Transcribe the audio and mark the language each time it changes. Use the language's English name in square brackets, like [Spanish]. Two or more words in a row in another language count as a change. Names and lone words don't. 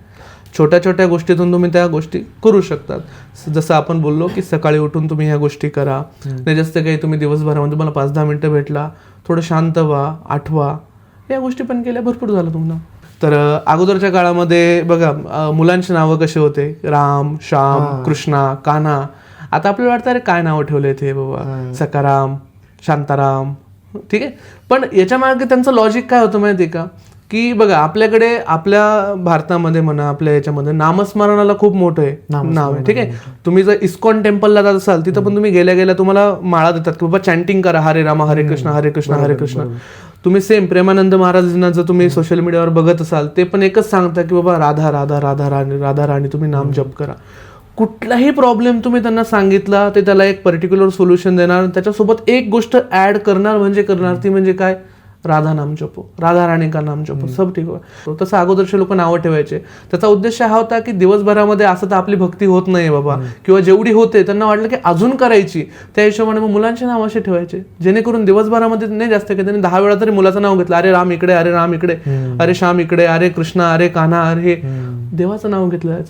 [Marathi] छोट्या छोट्या गोष्टीतून तुम्ही त्या गोष्टी करू शकतात. जसं आपण बोललो की सकाळी उठून तुम्ही ह्या गोष्टी करा. नाही जास्त काही तुम्ही दिवसभरामध्ये तुम्हाला 5-10 मिनिटं भेटला, थोडं शांत व्हा, आठवा, या गोष्टी पण केल्या भरपूर झालं तुम्हाला. तर अगोदरच्या काळामध्ये बघा मुलांची नावं कशी होते, राम, श्याम, कृष्णा, कान्हा. आता आपल्याला वाटतं अरे काय नावं ठेवले ते बाबा, सकाराम, शांताराम. ठीक आहे, पण याच्या मागे त्यांचं लॉजिक काय होतं माहिती आहे का, की बघा आपल्याकडे आपल्या भारतामध्ये म्हणा आपल्या याच्यामध्ये नामस्मरणाला खूप मोठं आहे नाव आहे. ठीक आहे, तुम्ही जर इस्कॉन टेम्पलला जात असाल तिथं पण तुम्ही गेल्या गेल्या तुम्हाला माळा देतात की बाबा चॅन्टिंग करा, [Sanskrit] हरे रामा हरे कृष्ण हरे कृष्ण हरे कृष्ण. [Marathi] तुम्ही सेम प्रेमानंद महाराजांना जर तुम्ही [English] social mediavar [Marathi] बघत असाल ते पण एकच सांगता की बाबा राधा राधा राधा राणी राधा राणी तुम्ही नाम जप करा. कुठलाही प्रॉब्लेम तुम्ही त्यांना सांगितला ते त्याला एक [English] particular solution [Marathi] देणार, त्याच्यासोबत एक गोष्ट ऍड करणार ती म्हणजे काय, [Hindi] राधा नाम जपो, राधा राणी का नाम जपो, सब ठीक हो. [Marathi] तसं अगोदरचे लोक नावं ठेवायचे. त्याचा उद्देश हा होता की दिवसभरामध्ये असं तर आपली भक्ती होत नाही बाबा, किंवा जेवढी होते त्यांना वाटलं की अजून करायची, त्या हिशोबाने मग मुलांचे नाव असे ठेवायचे जेणेकरून दिवसभरामध्ये नाही जास्त काही त्यांनी 10 वेळा तरी मुलाचं नाव घेतलं, अरे राम इकडे, अरे राम इकडे, अरे श्याम इकडे, अरे कृष्णा, अरे कान्हा, अरे देवाचं नाव घेतलं जायचं.